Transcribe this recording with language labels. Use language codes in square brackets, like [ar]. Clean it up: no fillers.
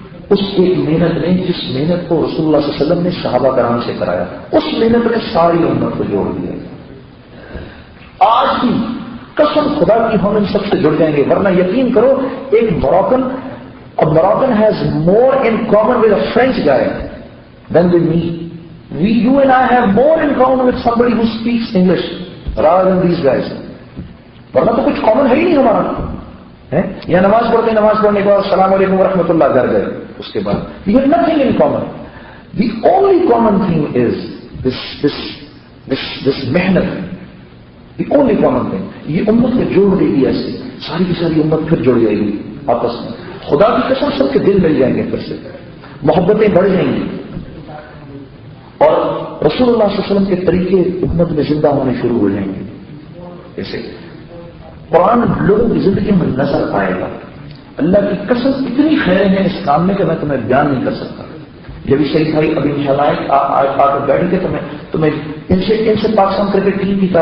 [ur] اس ایک محنت نے، جس محنت کو رسول اللہ صلی اللہ علیہ وسلم نے صحابہ کرام سے کرایا، اس محنت نے ساری امت کو جوڑ دیا۔ آج بھی قسم خدا کی ہم ان سب سے جڑ جائیں گے، ورنہ یقین کرو ایک [en] Moroccan has more in common with a French guy than with me. You and I have more in common with somebody who speaks English rather than these guys. [ur] ورنہ تو کچھ کامن ہے ہی نہیں ہمارا، یا نماز پڑھتے نماز پڑھنے کے بعد السلام علیکم ورحمۃ اللہ گھر گئے، اس کے بعد [en] we have nothing in common. The only common thing is this محنت، the only common thing. [ur] یہ امت کو جوڑ دے گی، ایسے ساری کی ساری امت پھر جڑ جائے گی آپس میں، خدا کی قسم سب کے دل مل جائیں گے، پھر سے محبتیں بڑھ جائیں گی، اور رسول اللہ صلی اللہ علیہ وسلم کے طریقے امت میں زندہ ہونے شروع ہو جائیں گے۔ جیسے قرآن لوگوں کی زندگی میں نظر آئے گا، اللہ کی قسم اتنی خیریں ہیں اس کام میں کہ میں تمہیں بیان نہیں کر سکتا۔ جب اس شریف بھائی ابھی انشاءاللہ آج آ کر بیٹھ کے تمہیں ان سے پاکستان کرکٹ ٹیم